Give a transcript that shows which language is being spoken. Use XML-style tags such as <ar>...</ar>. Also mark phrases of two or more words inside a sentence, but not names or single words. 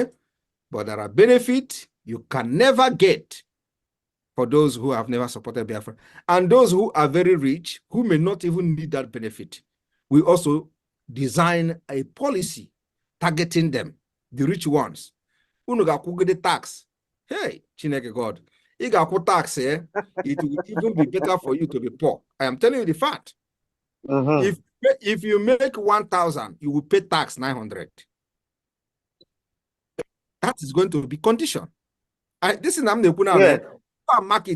<en>But there are benefits you can never get for those who have never supported Biafra. And those who are very rich, who may not even need that benefit, we also design a policy targeting them, the rich ones.</en> <ig>Unu ga-akwụ</ig> <en>the tax. Hey, Chineke God, you ga-akwụ tax, it will even be better for you to be poor. I am telling you the fact. If you make 1,000, you will pay tax 900. That is going to be condition. This is market.</en>